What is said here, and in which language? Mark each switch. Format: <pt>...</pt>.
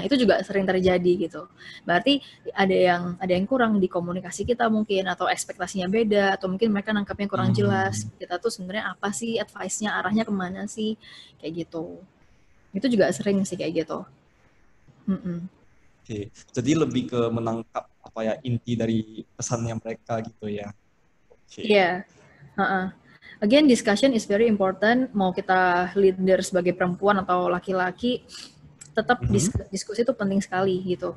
<id>Itu juga sering terjadi gitu. Berarti ada yang kurang di komunikasi kita mungkin, atau ekspektasinya beda, atau mungkin mereka nangkapnya kurang jelas. Kita tuh sebenarnya apa sih advice-nya, arahnya kemana sih, kayak gitu. Itu juga sering sih kayak gitu. Oke, jadi lebih ke menangkap apa ya inti dari pesannya mereka gitu ya. Oke. Iya.</id> <en>Again, discussion is very important.</en> <id>Mau kita leader sebagai perempuan atau laki-laki, tetap diskusi itu penting sekali gitu.</id>